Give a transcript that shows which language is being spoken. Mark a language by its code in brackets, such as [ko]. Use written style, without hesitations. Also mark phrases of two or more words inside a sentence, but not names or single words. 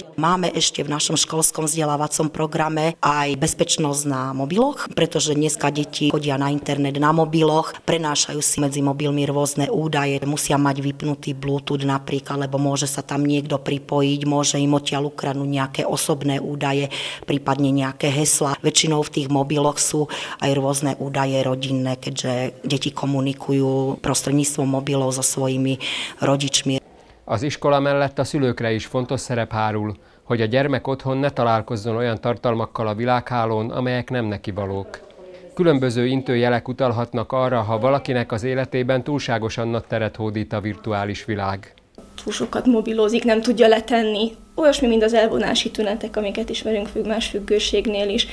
[sk] Máme ešte v našom školskom vzdelávacom programe aj bezpečnosť na mobiloch, pretože dneska deti chodia na internet na mobiloch, prenášajú si medzi mobilmi rôzne údaje, musia mať vypnutý Bluetooth napríklad, lebo môže sa tam niekto pripojiť, môže im odtiaľ ukradnúť nejaké osobné údaje, prípadne nejaké heslá. Väčšinou v tých mobiloch sú aj rôzne údaje rodinné, keďže deti komunikujú prostredníctvom mobilov so svojimi rodičmi. [hu] Az iskola mellett a szülőkre is fontos szerep hárul, hogy a gyermek otthon ne találkozzon olyan tartalmakkal a világhálón, amelyek nem neki valók. Különböző intőjelek utalhatnak arra, ha valakinek az életében túlságosan nagy teret hódít a virtuális világ. Túl sokat mobilozik, nem tudja letenni. Olyasmi, mint az elvonási tünetek, amiket ismerünk más függőségnél is.